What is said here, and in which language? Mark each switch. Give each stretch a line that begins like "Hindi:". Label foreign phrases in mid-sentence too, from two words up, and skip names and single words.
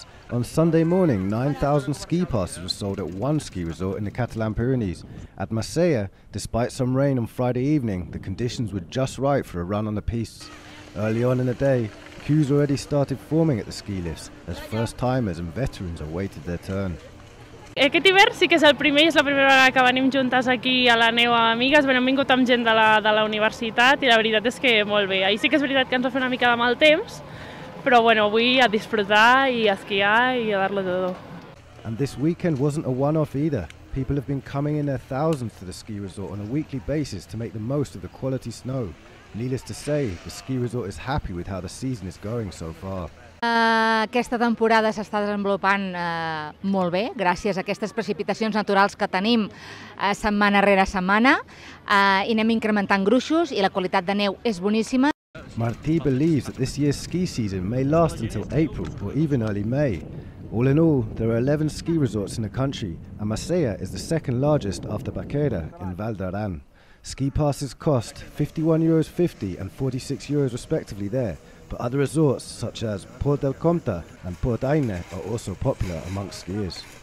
English: On Sunday morning, 9,000 ski passes were sold at one ski resort in the Catalan Pyrenees. At Marsella, despite some rain on Friday evening, the conditions were just right for a run on the pistes. Early on in the day, queues already started forming at the ski lifts as first-timers and veterans awaited their turn.
Catalan: Aquest hivern sí que és el primer, és la primera vegada que venim juntes aquí a la neu amb amigues. Hem vingut amb gent de la universitat i la veritat és que molt bé. Ahir sí que és veritat que ens va fer una mica de mal temps, però bueno, avui a disfrutar i a esquiar i a dar-lo todo.
English: And this weekend wasn't a one-off either. People have been coming in their thousands to the ski resort on a weekly basis to make the most of the quality snow. Needless to say, the ski resort is happy with how the season is going so far.
Catalan: Aquesta temporada s'està desenvolupant molt bé, gràcies a aquestes precipitacions naturals que tenim setmana rere setmana, i anem incrementant gruixos i la qualitat de neu és boníssima.
English: Marta believes that this year's ski season may last until April or even early May. All in all, there are 11 ski resorts in the country, and Marsella is the second largest after Baquera in Val d'Aran. Ski passes cost €51.50 and €46 respectively there, but other resorts such as Port del Comte and Port Aine are also popular amongst skiers.